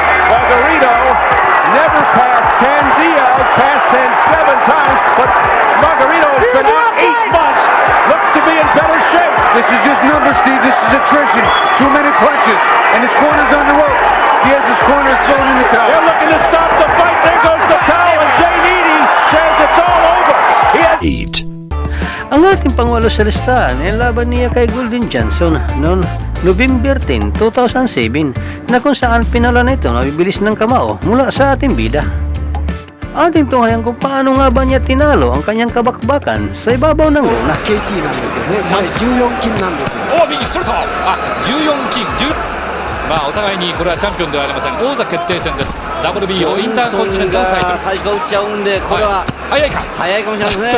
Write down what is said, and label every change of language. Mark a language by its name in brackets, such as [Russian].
[English] Margarito never passed 10. Diaz passed 10 7 times, but Margarito has been out 8 months. Looks to be in better shape. This is just numbers, Steve. This is attrition. Too many punches. And his corner's on the rope. Diaz's corner is thrown in the towel. They're looking to stop the fight. There goes the towel. And Jay Needy says it's all over. He has 8. [Filipino] Ang ating pangwalo sa listahan ay laban niya kay Golden Johnson noong November 10, 2007 na kung saan pinala nito na bibilis ng kamao mula sa ating bida. Ating tunghayan kung paano nga ba niya tinalo ang kanyang kabakbakan sa ibabaw ng luna. [Japanese] KT なんですよね。これ14金なんですよ。お右ストレート14金10まあお互いにこれはチャンピオンではありません王座決定戦です [English] WBO インターコンチネンタルタイトル [Japanese] 最初打ち合うんでこれは早いか早いかもしれないですね。